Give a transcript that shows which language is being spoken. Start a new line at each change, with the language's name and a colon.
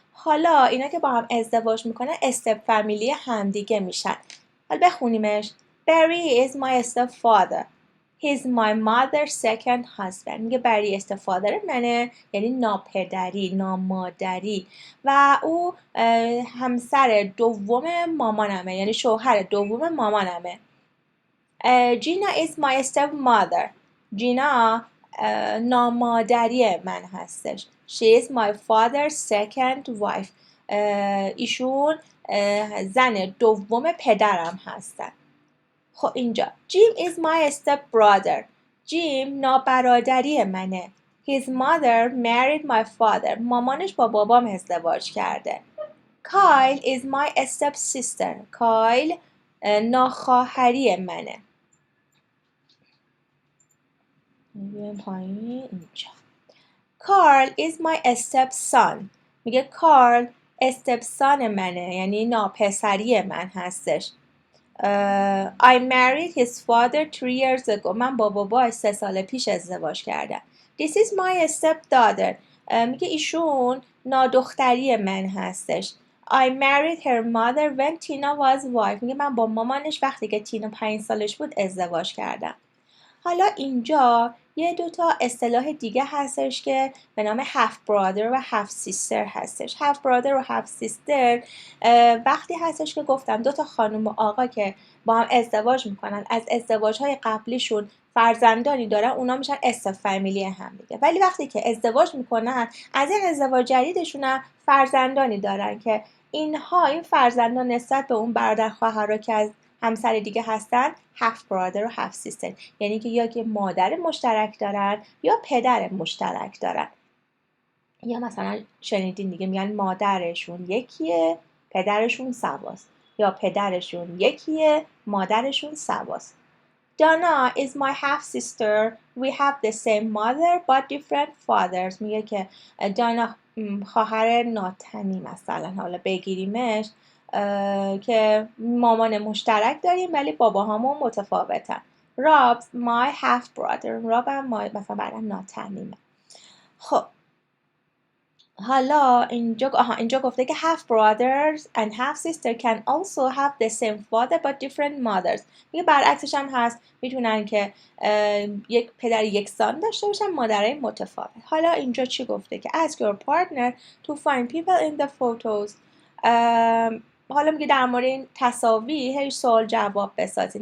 Persian: حالا اینا که با هم ازدواج میکنن استپ فامیلی همدیگه میشن. حالا بخونیمش.
English: Barry is my stepfather. He's my mother's second husband.
Persian: میگه بری stepfather منه، یعنی ناپدری، نامادری، و او همسر دوم مامانمه، یعنی شوهر دوم مامانمه.
English: Gina is my stepmother.
Persian: جینا نامادری من هستش.
English: She is my father's second wife.
Persian: ایشون زن دوم پدرم هستن. خب اینجا
English: Jim is my stepbrother.
Persian: جیم نابرادری منه.
English: His mother married my father.
Persian: مامانش با بابام ازدواج کرده.
English: Kyle is my stepsister.
Persian: کایل ناخواهری منه. میگیم پایین اینجا.
English: Carl is my stepson.
Persian: میگه کارل استپسان منه، یعنی ناپسری من هستش.
English: I married his father 3 years ago.
Persian: من با باباش 3 سال پیش ازدواج کردم.
English: This is my stepdaughter.
Persian: میگه ایشون نادختری من هستش.
English: I married her mother when Tina was 5.
Persian: میگه من با مامانش وقتی که تینا 5 سالش بود ازدواج کردم. حالا اینجا یه دوتا اصطلاح دیگه هستش که به نام half brother و half sister هستش. half brother و half sister وقتی هستش که گفتم دوتا خانم و آقا که با هم ازدواج میکنن، از ازدواجهای قبلیشون فرزندانی دارن، اونا میشن استپ فامیلی هم دیگه. ولی وقتی که ازدواج میکنن، از این ازدواج جدیدشون هم فرزندانی دارن که این فرزندان نسبت به اون برادر خواهرها که از همسر دیگه هستن half brother و half sister، یعنی که یا که مادر مشترک دارن یا پدر مشترک دارن. یا مثلا شنیدین دیگه میگن مادرشون یکیه پدرشون سواست، یا پدرشون یکیه مادرشون سواست.
English: Donna is my half sister. We have the same mother but different fathers.
Persian: میگه که دانا خواهر ناتنی مثلا حالا بگیریمش که مامان مشترک داریم ولی باباهامون متفاوتن.
English: Rob's my half brother.
Persian: راب هم مثلا برام ناتنیمه. خب حالا اینجا گفته که
English: half brothers and half sister can also have the same father but different mothers.
Persian: میگه برعکسش هم هست، میتونن که یک پدر یکسان داشته باشن، مادرای متفاوت. حالا اینجا چی گفته که
English: ask your partner to find people in the photos.
Persian: حالا میگه در مورد این تصاویر هی سوال جواب بسازید.